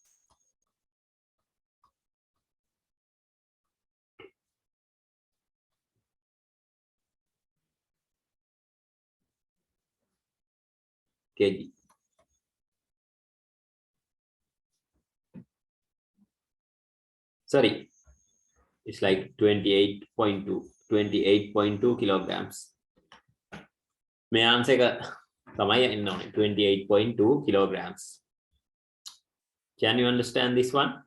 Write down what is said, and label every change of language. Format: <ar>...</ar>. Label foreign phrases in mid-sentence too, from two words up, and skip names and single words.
<en>kg. Sorry, it's like 28.2 kilograms. May answer</en> <si>තමයි එන්න ඕනේ 28.2 kilograms.</si> <en>Can you understand this one?</en>